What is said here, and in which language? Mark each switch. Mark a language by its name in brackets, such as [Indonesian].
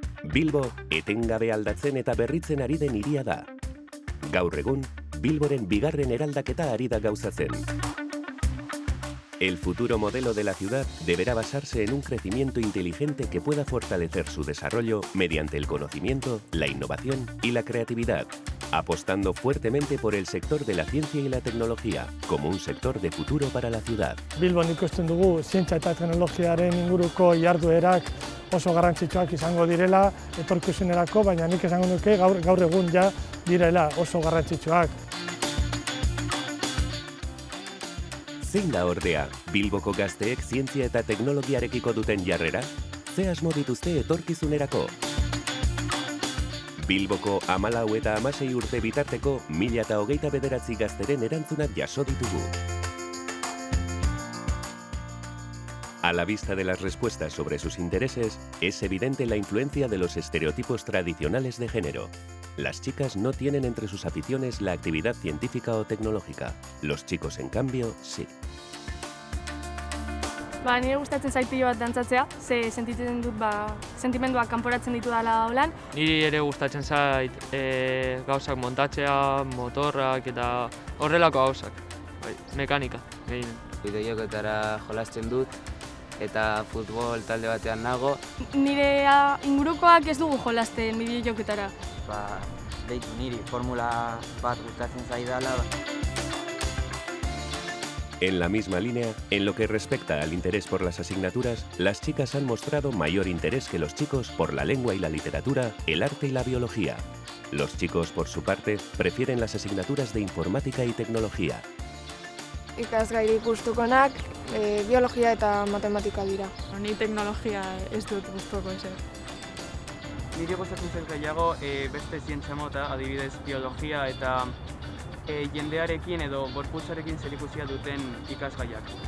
[Basque] Bilbo etengabe aldatzen eta berritzen ari den hiria da. Gaur egun, Bilboren bigarren eraldaketa ari da gauzatzen. [Spanish] El futuro modelo de la ciudad deberá basarse en un crecimiento inteligente que pueda fortalecer su desarrollo mediante el conocimiento, la innovación y la creatividad, apostando fuertemente por el sector de la ciencia y la tecnología como un sector de futuro para la ciudad. [Basque] Bilbon ikusten dugu zientzia eta teknologiaren inguruko jarduerak oso garrantzitsuak izango direla etorkizunerako, baina nik esango nuke gaur egun ja direla oso garrantzitsuak. Zein da ordea, Bilboko gazteek zientzia eta teknologiarekiko duten jarrera? Ze asmo dituzte etorkizunerako? Bilboko 14 eta 16 urte bitarteko 1029 gazteren erantzunak jaso ditugu. [Spanish] A la vista de las respuestas sobre sus intereses, es evidente la influencia de los estereotipos tradicionales de género. Las chicas no tienen entre sus aficiones la actividad científica o tecnológica. Los chicos, en cambio, sí. [Basque] Nire gustatzen zait pilo bat dantzatzea, ze sentitzen dut sentimenduak kanporatzen ditu dela holan. Niri ere gustatzen zait gauzak montatzea, motorrak eta horrelako gauzak, mekanika. Bideojokoetara jolasten dut eta futbol talde batean nago. Nire ingurukoak ez dugu jolasten bideojokoetara. Deitu niri formula bat gustatzen zaidala. [Spanish] En la misma línea, en lo que respecta al interés por las asignaturas, las chicas han mostrado mayor interés que los chicos por la lengua y la literatura, el arte y la biología. Los chicos, por su parte, prefieren las asignaturas de informática y tecnología. [Basque] Ikasgairik gustukoenak biologia eta matematika dira. Ni teknologia ez dut gustuko ezer. Niri gustatzen zait gehiago beste zientzia mota, adibidez biologia eta jendearekin edo gorputzarekin zerikusia duten ikasgaiak.